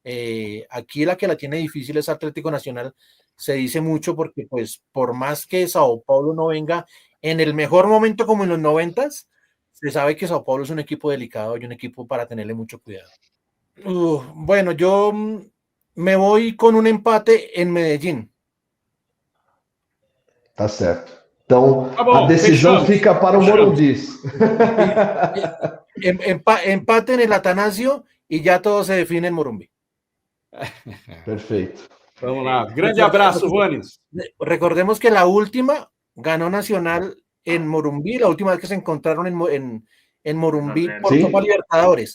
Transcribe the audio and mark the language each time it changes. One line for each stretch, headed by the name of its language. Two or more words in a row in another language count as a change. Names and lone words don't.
Spanish: Aquí la que la tiene difícil es Atlético Nacional, se dice mucho porque pues por más que Sao Paulo no venga en el mejor momento como en los 90s, se sabe que Sao Paulo es un equipo delicado y un equipo para tenerle mucho cuidado. Bueno, yo me voy con un empate en Medellín.
Portuguese: Tá certo. Então, Tá bom, a decisão fechamos. fica para o Morumbis.
Spanish: Empate en el Atanasio y ya todo se define en Morumbi.
Portuguese: Perfeito. Vamos lá. Grande abraço, Juanes.
Spanish: Recordemos que la última ganó Nacional en Morumbi, la última vez que se encontraron en Morumbi por Sí. Copa Libertadores.